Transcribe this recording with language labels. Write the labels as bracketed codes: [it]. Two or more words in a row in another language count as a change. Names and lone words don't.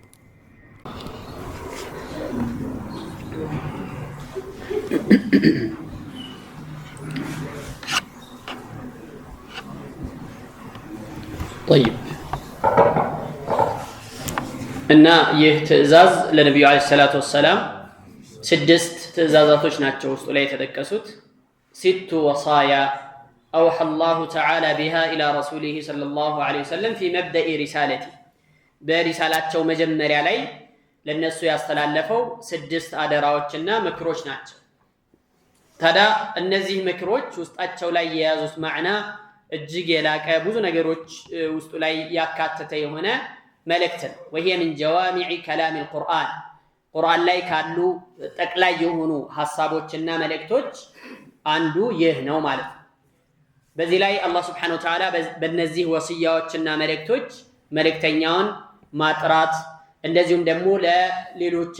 [am] طيب እና ይህ ትዕዛዝ ለነቢዩ [ar] عليه الصلاة والسلام [am] 6 ትዕዛዛቶች ናቸው ውስጡ ላይ የተጠቀሱት። 6 [ar] وصايا أوحى الله تعالى بها إلى رسوله صلى الله عليه وسلم في مبدأ رسالته برسالته مجمريا [am] ላይ ለነሱ ያስተላለፈው 6 አደራዎችና ምክሮች ናቸው። ታዲያ እነዚህ ምክሮች ውስጣቸው ላይ የያዙት ማዕና እጅግ የላቀ ብዙ ነገሮች ውስጡ ላይ ያካተተ የሆነ መልእክት ነው። [ar] وهي من جوامع كلام القرآن [am] ቁርአን ላይ ካሉ ጠቅላይ የሆኑ ሐሳቦችና መልእክቶች አንዱ ይህ ነው ማለት ነው። በዚህ ላይ አላህ [ar] سبحانه وتعالى [am] በእነዚህ ወሲያዎችና መልእክተኛውን ማጥራት እንደዚሁም ደግሞ ለሌሎች